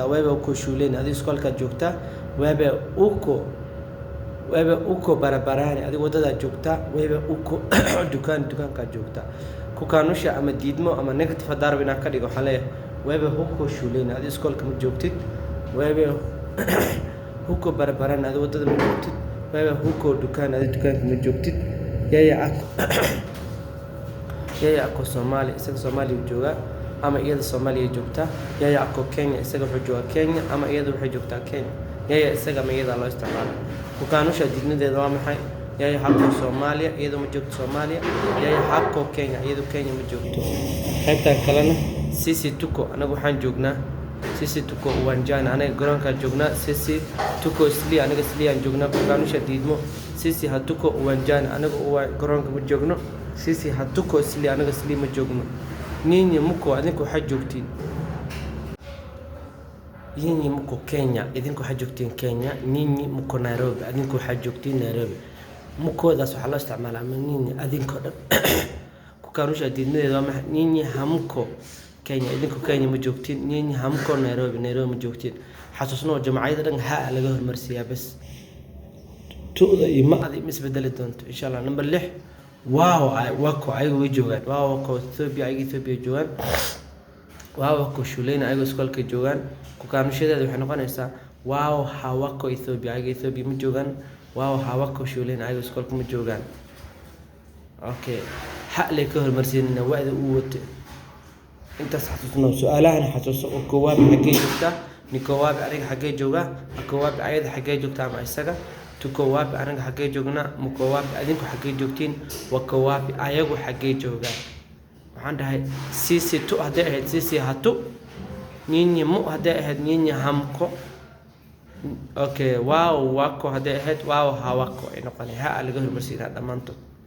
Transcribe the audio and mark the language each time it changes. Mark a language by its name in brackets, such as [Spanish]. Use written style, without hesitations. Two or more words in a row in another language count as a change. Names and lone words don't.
[Swahili] Wewe uko shuleni, [Somali] adigu iskoolkaad joogtaa. [Swahili] Wewe uko barabarani, [Somali] adigu wadadaad joogtaa. [Swahili] Wewe uko [Somali] dukaankaad joogtaa. Ku kaanusha ama diidmo ama negative hadaa rabo inaan ka dhigo waxaa leeyahay [Swahili] wewe uko shuleni, [Somali] adigu iskoolka ma joogtid. [Swahili] Wewe uko barabarani, [Somali] adigu wadada ma joogtid. [Swahili] Wewe uko dukaan, [Somali] adigu dukaanka ma joogtid. [Swahili] Yaya ako [Somali] Soomaali, isaga Soomaali jooga ama iyada Soomaaliya joogtaa. [Swahili] Yaya ako [Somali] Kenya, isaga wuxuu joogaa Kenya ama iyada waxay joogtaa Kenya. Yaya isaga ma iyada loo isticmaalo. Ku kaanusha diidmadeeda waa maxay? [Swahili] Yaya hako [Somali] Soomaaliya, iyada ma joogto Soomaaliya. [Swahili] Yaya hako [Somali] Kenya, iyada Kenya ma joogto. Qaybta kalena [Swahili] sisi tuko, [Somali] anagu waxaan joognaa. [Swahili] Sisi tuko uwanjani, [Somali] anaga garoonka joognaa. [Swahili] Sisi tuko isli, [Somali] anaga isli aan joognaa. Ku kaanusha diidmo. [Swahili] Sisi hatuko uwanjani, [Somali] anaga garoonka ma joogno. [Swahili] Sisi hatuko isli, [Somali] anaga isli ma joogno. [Swahili] Ninyi muko [Somali] adinku waxaad joogtiin. [Swahili] Ninyi muko Kenya, [Somali] idinku waxaad joogtiin Kenya. [Swahili] Ninyi muko Nairobi, [Somali] adinku waxaad joogtiin Nairobi. Mukoodaas waxaa loo isticmaalaa ama ninyi adinkoo dhan. Ku kaanusha diidmadeeda waa maxay? [Swahili] Ninyi hamko Kenya, [Somali] idinku Kenya ma joogtiin. [Swahili] Ninyi hamko Nairobi [Somali] ma joogtiin. Xasuusnoo jamaciyada dhan ha laga hormarsiyaa bas. Tuuda iyo maadi isbedeli doonto insha Allah. Number 6 wako ayagu way joogaan. Wako Ethiopia joogaan. [Swahili] Wako shuleni [Somali] ayagu iskoolka joogaan. Ku kaanushadeeda waxay noqonaysaa hawako Ethiopia, ayagu Ethiopia ma joogaan. [Swahili] Hawako shuleni [Somali] ayagu iskoolka ma joogaan. Okay, xalay ka hormarsiinina waada u wato intaas xasuusnoo. Su'aalahan xasuuso oo koowaad xagee joogtaa. Nikoowaad aniga xagee joogaa. Koowaad ayada xagee joogtaa ama isaga. Tukoowaad aniga xagee joognaa. Mukoowaad adinku xagee joogtiin. Wakoowaad ayagu xagee joogaan. Waxaan dhahay [Swahili] sisi tu [Somali] haday ahayd [Swahili] sisi hatu. Ninyi mu [Somali] haday ahayd [Swahili] ninyi hamko. [Somali] Okay, wako haday ahayd hawako ay noqonay. Ha laga hormarsiinaa dhamaantood.